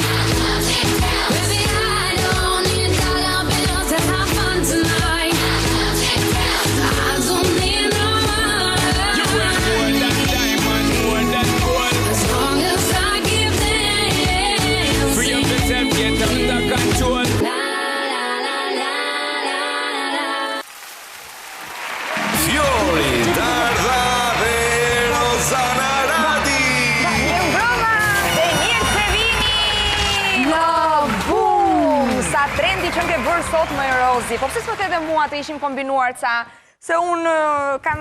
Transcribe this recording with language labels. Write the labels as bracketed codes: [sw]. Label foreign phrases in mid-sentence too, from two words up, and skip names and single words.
[en] Baby, I don't need dollar bills to have fun tonight. I don't need no money. You worth more than diamond, more than gold. As long as I give them. Free up yourself, get under control. [sq] Fiori, Darda dhe Rozana Radi. Mirëmbrëma dhe mirë se vini në bum. Sa trendi që më ke bërë sot më Rozi. Po pse s'po the dhe mua të ishim kombinuar ca se unë kam